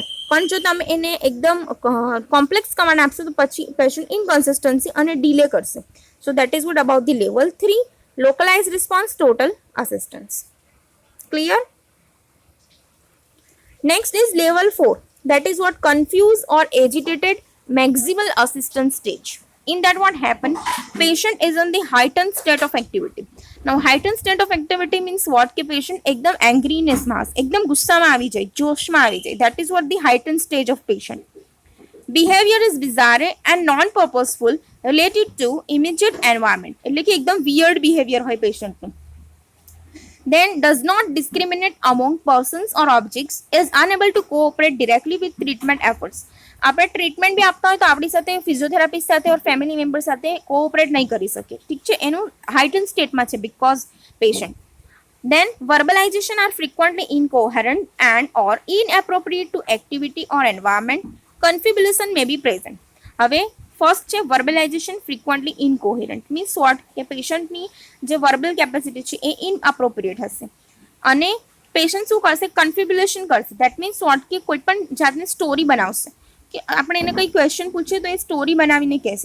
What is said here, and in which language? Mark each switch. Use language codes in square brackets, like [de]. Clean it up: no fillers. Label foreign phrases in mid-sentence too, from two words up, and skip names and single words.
[gu] પણ જો તમે એને એકદમ [en] complex command [gu] આપશો તો પછી [en] patient inconsistency [gu] અને ડિલે કરશે. [en] so that is what about the level 3 localized response total assistance. Clear? Next is level 4. That is what confuse or agitated maximal assistance stage. In that what happen? Patient is in the heightened state of activity. Now heightened state of activity means what? [gu] કે patient એકદમ angriness માં હશે, એકદમ ગુસ્સામાં આવી જાય, જોશમાં આવી જાય. [en] That is what the heightened stage of patient. Behavior is bizarre and non-purposeful related to immediate environment. [gu] એટલે કે એકદમ [en] weird behavior [gu] હોય પેશન્ટનું. [en] Then does not discriminate among persons or objects, is unable to cooperate directly with treatment efforts. [gu] આપણે ટ્રીટમેન્ટ બી આપતા હોય તો આપણી સાથે ફિઝિયોથેરાપિસ્ટ સાથે [en] or family member [gu] સાથે કોઓપરેટ નહીં કરી શકે. ઠીક છે, એનું હાઇટન સ્ટેટમાં છે [en] because patient. Then verbalization are frequently incoherent and or inappropriate to activity or environment. Confabulation may be present. [gu] હવે ફર્સ્ટ છે [en] verbalization frequently incoherent means what [gu] કે પેશન્ટની જે [en] verbal capacity [gu] છે એ ઇનઅપ્રોપ્રિએટ હશે અને પેશન્ટ શું કરશે? કન્ફ્યુબ્યુલેશન કરશે. [en] that means what [gu] કે કોઈ પણ જાતની સ્ટોરી બનાવશે કે આપણે એને કંઈ ક્વેશ્ચન પૂછીએ તો એ સ્ટોરી બનાવીને કહેશે.